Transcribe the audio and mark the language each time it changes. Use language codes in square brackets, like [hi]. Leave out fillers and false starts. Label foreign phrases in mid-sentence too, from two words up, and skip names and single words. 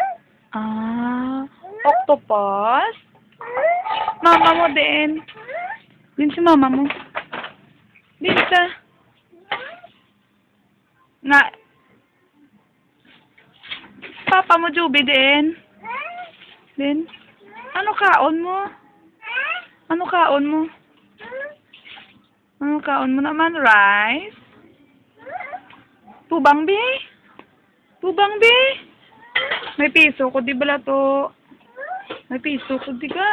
[hil] Octopus? Mama mo din. Din si mama mo. Din sa. Nga. Papa mo, Juby, din. Din. Ano kaon mo? Ano kaon mo? Ano kaon mo naman? Rice? Tubang, be? Tubang, be? May piso ko, di bala to? May piso ko, di ka?